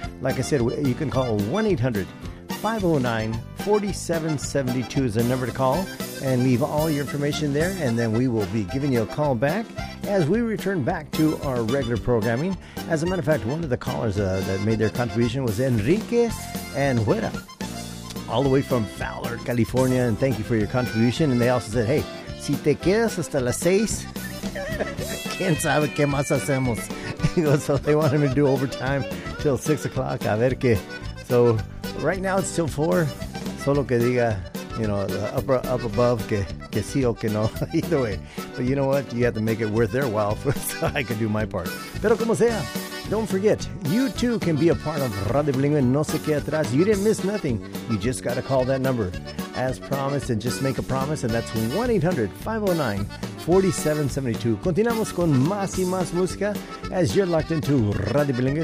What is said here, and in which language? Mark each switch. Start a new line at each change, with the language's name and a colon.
English: Like I said, you can call 1-800-509-4772 is the number to call, and leave all your information there, and then we will be giving you a call back as we return back to our regular programming. As a matter of fact, one of the callers that made their contribution was Enrique Anhuera, all the way from Fowler, California, and thank you for your contribution. And they also said, hey,
Spanish: si te quedas hasta las seis, quién sabe qué más hacemos.
English: So they want him to do overtime till 6 o'clock,
Spanish: a ver qué.
English: So right now it's till 4,
Spanish: solo que diga,
English: you know, up above,
Spanish: que sí o que no,
English: either way. But you know what? You have to make it worth their while so I can do my part.
Spanish: Pero como sea,
English: don't forget, you too can be a part of Radio Bilingue.
Spanish: No se quede atrás.
English: You didn't miss nothing. You just got to call that number as promised and just make a promise. And that's 1-800-509-4772.
Spanish: Continuamos con más y más música
English: as you're locked into
Spanish: Radio Bilingue.